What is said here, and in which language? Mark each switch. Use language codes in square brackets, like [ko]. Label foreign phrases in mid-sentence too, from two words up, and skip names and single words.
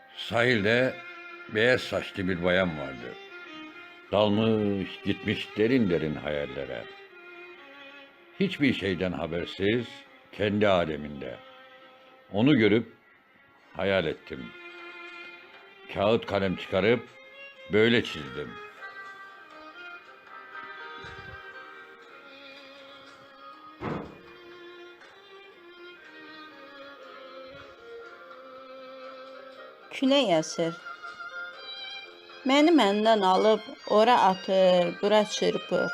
[tr] Sahilde beyaz saçlı bir bayan vardı. Dalmış gitmiş derin derin hayallere. Hiçbir şeyden habersiz, kendi aleminde. Onu görüp hayal ettim. Kağıt kalem çıkarıp böyle çizdim. [az] Külək əsir. Məni məndən alıb ora atır, bura çırpır.